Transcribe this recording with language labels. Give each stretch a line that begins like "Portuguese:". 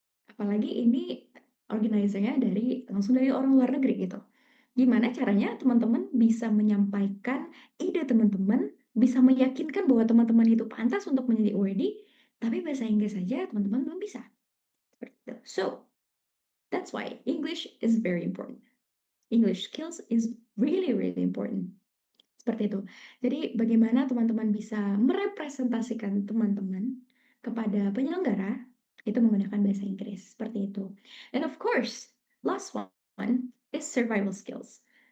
Indonesian: Apalagi ini organizer-nya langsung dari orang luar negeri gitu. Gimana caranya teman-teman bisa menyampaikan ide teman-teman, bisa meyakinkan bahwa teman-teman itu pantas untuk menjadi OWD, tapi bahasa Inggris saja teman-teman belum bisa. Seperti itu.
English: So, that's why English is very important. English skills is really, really important.
Indonesian: Seperti itu. Jadi bagaimana teman-teman bisa merepresentasikan teman-teman kepada penyelenggara, itu menggunakan bahasa Inggris, seperti itu.
English: And of course, last one is survival skills.